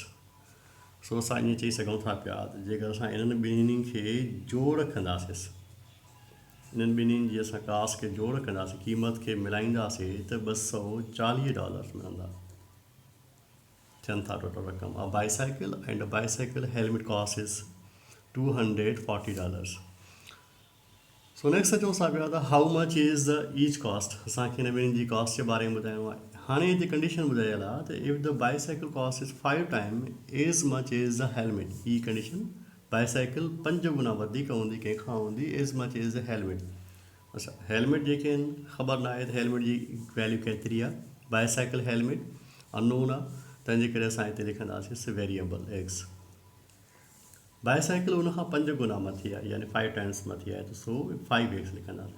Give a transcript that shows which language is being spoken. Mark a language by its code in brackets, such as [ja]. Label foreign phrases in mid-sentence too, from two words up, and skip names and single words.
[sd] सो असां ईअं चई सघूं था पिया त जेकर असां इन्हनि ॿिन्हिनि खे जोड़ रखंदासीं, इन्हनि ॿिन्हिनि जी असां कॉस्ट खे जोड़ कंदासीं, क़ीमत खे मिलाईंदासीं त $240 मिलंदा। थियनि था टोटल रक़म। [en] bicycle and bicycle helmet cost is $240. [sd] सो नेक्स्ट अचूं असां पिया त [en] how much is the each cost, [sd] असांखे हिन ॿिन्हिनि जी कॉस्ट जे बारे में ॿुधाइणो आहे। हाणे हिते कंडीशन ॿुधायल आहे त [en] if the bicycle cost is 5 times as much as the helmet, [sd] ही कंडीशन बाईसाइकिल 5 गुना वधीक हूंदी, कंहिंखां हूंदी, [en] as much as the helmet. [sd] अच्छा, हेलमेट जेके आहिनि ख़बर न आहे त हेलमेट जी वैल्यू केतिरी आहे। [en] bicycle helmet [sd] अननोन आहे, तंहिंजे करे असां हिते लिखंदासीं [en] variable x. [sd] बाईसाइकिल उन खां 5 गुना मथे आहे, यानी 5 टाइम्स मथे आहे, त सो 5x लिखंदासीं।